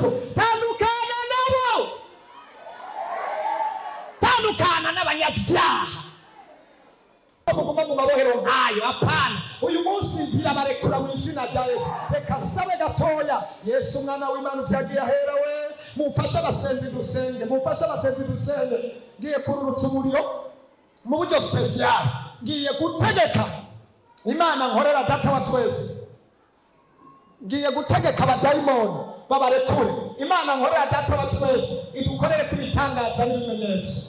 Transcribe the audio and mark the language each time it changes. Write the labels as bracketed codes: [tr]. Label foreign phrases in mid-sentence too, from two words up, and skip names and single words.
[rn] Tandukana nabo. Tandukana n'abanyabyaha. Muguma mu mabohero nkayo, apana. Uyu munsi birabarekura mu izina rya Yesu. Reka sabe gatoya. Yesu mwana w'Imana vyagiye ahera we. Mufasha abasenzi dusenge, ngiye kururutsa umuriro mu buryo special. Ngiye gutegeka Imana nkorera data wa twese. Ngiye gutegeka abadayimoni babarekure. Imana nkorera data wa twese idukorere kubitangaza n'ibimenyetso.